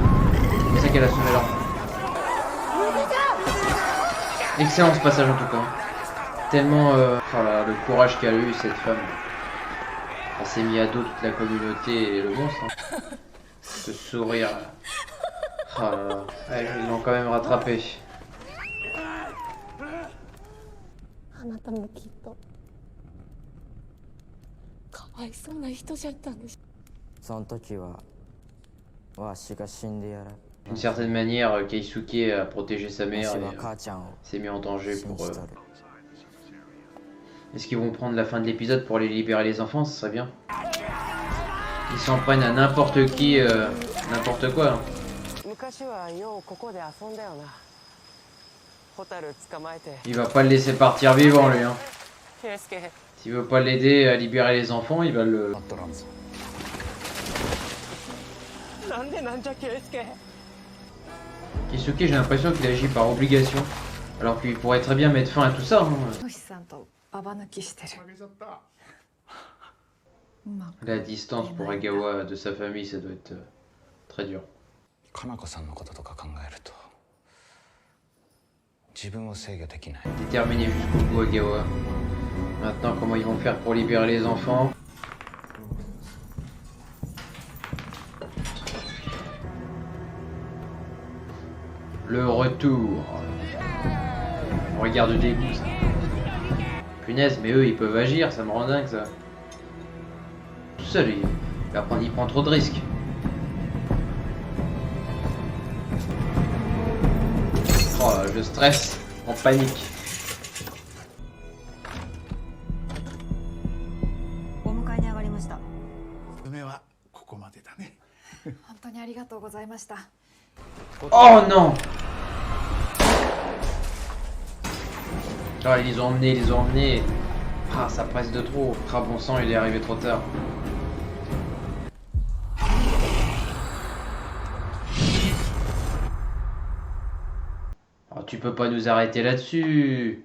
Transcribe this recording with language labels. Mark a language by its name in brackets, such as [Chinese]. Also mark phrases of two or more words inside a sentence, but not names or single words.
[French] C'est comme ça qu'elle a sauvé l'enfant. Excellent ce passage en tout cas. Tellement oh là, le courage qu'a eu cette femme. Elle s'est mis à dos toute la communauté et le monstre. Hein. Ce sourire. Oh là là. Ouais, ils l'ont quand même rattrapé. [Japanese] あなたもきっとかわいそうな人じゃったんです。その時はわしが死んでやら。 [French] D'une certaine manière, Keisuke a protégé sa mère [Japanese] わし [French] et [Japanese] は母ちゃんを [French] s'est mis en danger [Japanese] 信 [French] pour... [Japanese] じとる。 [French] Est-ce qu'ils vont prendre la fin de l'épisode pour aller libérer les enfants? Ce serait bien. Ils s'en prennent à n'importe qui, n'importe quoi. Hein. [Japanese] 昔はようここで遊んだよな。ホタル捕まえて。 [French] Il va pas le laisser partir vivant lui. Hein. ケイスケ。 S'il veut pas l'aider à libérer les enfants, il va le... [Japanese] なんでなんじゃケイスケ。 [French] Keisuke, j'ai l'impression qu'il agit par obligation. Alors qu'il pourrait très bien mettre fin à tout ça. Hein. [Japanese] トシさんとババ抜きしてる。 [French] La distance pour Agawa de sa famille, ça doit être très dur. [Japanese] かなこさんのこととか考えると自分を制御できない。 [French] Déterminé jusqu'au bout Agawa. Maintenant, comment ils vont faire pour libérer les enfants? Le retour. Regarde dégoût ça. Punaise, mais eux ils peuvent agir, ça me rend dingue ça. Tout seul, il prend trop de risques. Oh, je stresse, en panique. [Japanese] お迎えに上がりました。夢はここまでだね。本当にありがとうございました。 [French] Oh non! Ah, ils les ont emmenés. Ah, ça presse de trop. Ah, bon sang, il est arrivé trop tard. Oh, tu peux pas nous arrêter là-dessus.